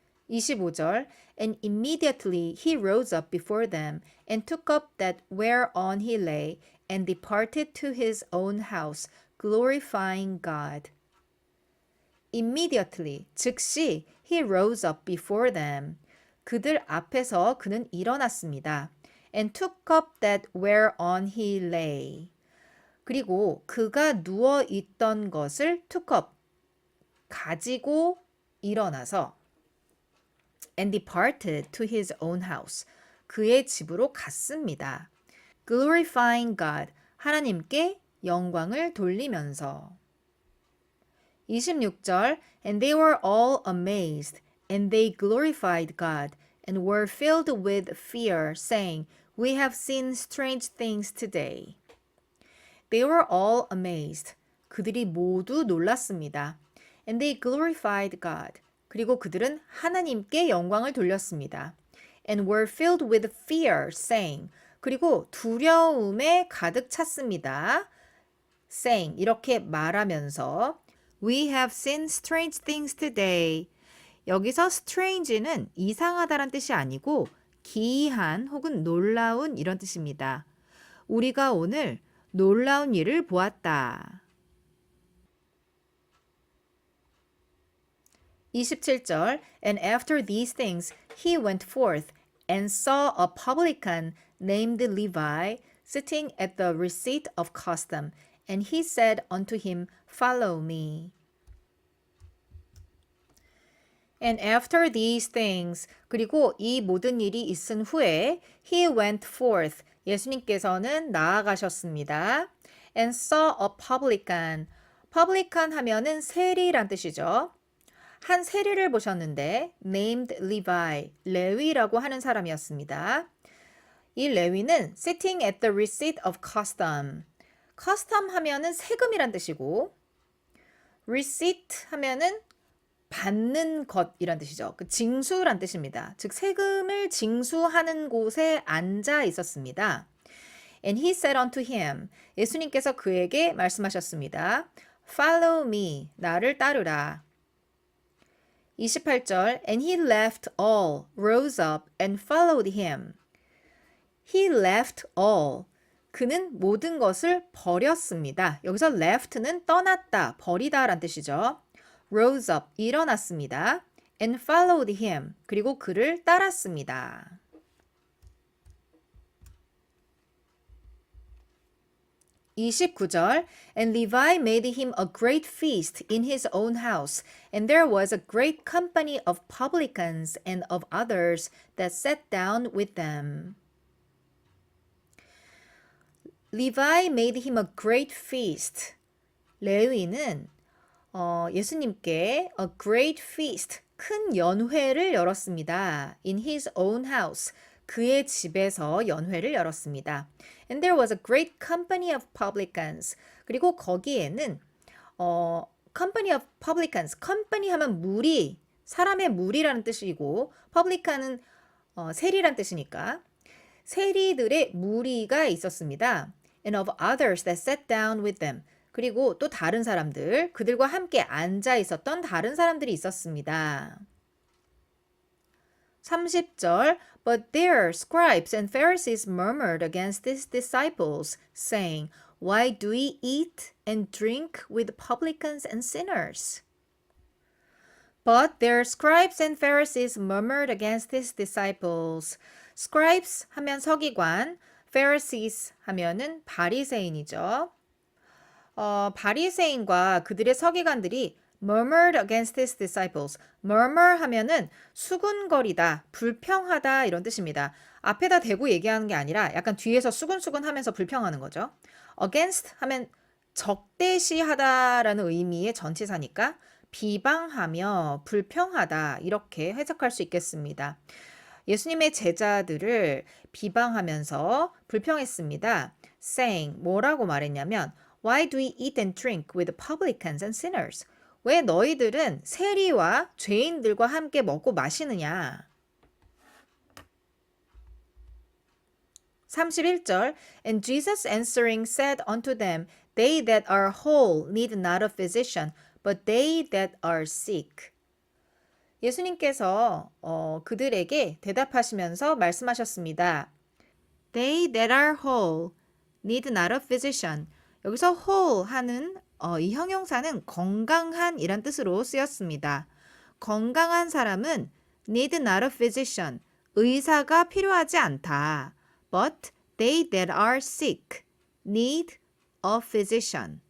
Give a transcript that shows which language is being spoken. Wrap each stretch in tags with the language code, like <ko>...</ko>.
<en>25절 And immediately he rose up before them and took up that whereon he lay and departed to his own house, glorifying God. Immediately,</en> <ko>즉시</ko> <en>he rose up before them.</en> <ko>그들 앞에서 그는 일어났습니다.</ko> <en>And took up that whereon he lay.</en> <ko>그리고 그가 누워 있던 것을</ko> <en>took up,</en> <ko>가지고 일어나서</ko> <en>and departed to his own house.</en> <ko>그의 집으로 갔습니다.</ko> <en>glorifying God,</en> <ko>하나님께 영광을 돌리면서.</ko> <en>26절 And they were all amazed, and they glorified God, and were filled with fear, saying, We have seen strange things today. They were all amazed.</en> <ko>그들이 모두 놀랐습니다.</ko> <en>And they glorified God.</en> <ko>그리고 그들은 하나님께 영광을 돌렸습니다.</ko> <en>And were filled with fear, saying,</en> <ko>그리고 두려움에 가득 찼습니다.</ko> <en>saying,</en> <ko>이렇게 말하면서</ko> <en>We have seen strange things today.</en> <ko>여기서 strange는 이상하다란 뜻이 아니고 기이한 혹은 놀라운 이런 뜻입니다. 우리가 오늘 놀라운 일을 보았다.</ko> <en>27절 And after these things he went forth and saw a publican named Levi sitting at the receipt of custom, and he said unto him, Follow me. And after these things,</en> <ko>그리고 이 모든 일이 있은 후에</ko> <en>he went forth,</en> <ko>예수님께서는 나아가셨습니다.</ko> <en>And saw a publican.</en> <ko>publican 하면은 세리란 뜻이죠. 한 세리를 보셨는데</ko> <en>named Levi,</en> <ko>레위라고 하는 사람이었습니다. 이 레위는</ko> <en>sitting at the receipt of custom.</en> <ko>custom 하면은 세금이란 뜻이고 receipt 하면은 받는 것이란 뜻이죠. 그 징수란 뜻입니다. 즉 세금을 징수하는 곳에 앉아 있었습니다.</ko> <en>And he said unto him,</en> <ko>예수님께서 그에게 말씀하셨습니다.</ko> <en>Follow me,</en> <ko>나를 따르라.</ko> <en>28절, And he left all, rose up, and followed him. He left all.</en> <ko>그는 모든 것을 버렸습니다. 여기서 left는 떠났다, 버리다 란 뜻이죠.</ko> <en>rose up,</en> <ko>일어났습니다.</ko> <en>and followed him,</en> <ko>그리고 그를 따랐습니다.</ko> <en>29절 And Levi made him a great feast in his own house, and there was a great company of publicans and of others that sat down with them. Levi made him a great feast.</en> <ko>레위는 예수님께</ko> <en>a great feast,</en> <ko>큰 연회를 열었습니다.</ko> <en>In his own house,</en> <ko>그의 집에서 연회를 열었습니다.</ko> <en>And there was a great company of publicans.</en> <ko>그리고 거기에는</ko> <en>company of publicans,</en> <ko>company 하면 무리, 사람의 무리라는 뜻이고 publican은 세리란 뜻이니까 세리들의 무리가 있었습니다.</ko> <en>And of others that sat down with them.</en> <ko>그리고 또 다른 사람들, 그들과 함께 앉아 있었던 다른 사람들이 있었습니다.</ko> <en>30절 But their scribes and Pharisees murmured against his disciples, saying, Why do we eat and drink with publicans and sinners? But their scribes and Pharisees murmured against his disciples.</en> <ko>Scribes 하면 서기관, Pharisees 하면은 바리새인이죠. 바리새인과 그들의 서기관들이</ko> <en>murmured against his disciples.</en> <ko>murmur 하면은 수군거리다, 불평하다 이런 뜻입니다. 앞에다 대고 얘기하는 게 아니라 약간 뒤에서 수근수근 하면서 불평하는 거죠. against 하면 적대시하다라는 의미의 전치사니까 비방하며 불평하다 이렇게 해석할 수 있겠습니다. 예수님의 제자들을 비방하면서 불평했습니다.</ko> <en>saying</en> <ko>뭐라고 말했냐면</ko> <en>Why do we eat and drink with publicans and sinners?</en> <ko>왜 너희들은 세리와 죄인들과 함께 먹고 마시느냐?</ko> <en>31절 And Jesus answering said unto them, They that are whole need not a physician, but they that are sick.</en> <ko>예수님께서 그들에게 대답하시면서 말씀하셨습니다.</ko> <en>They that are whole need not a physician.</en> <ko>여기서 whole 하는 이 형용사는 건강한 이란 뜻으로 쓰였습니다. 건강한 사람은</ko> <en>need not a physician,</en> <ko>의사가 필요하지 않다.</ko> <en>But they that are sick need a physician.</en>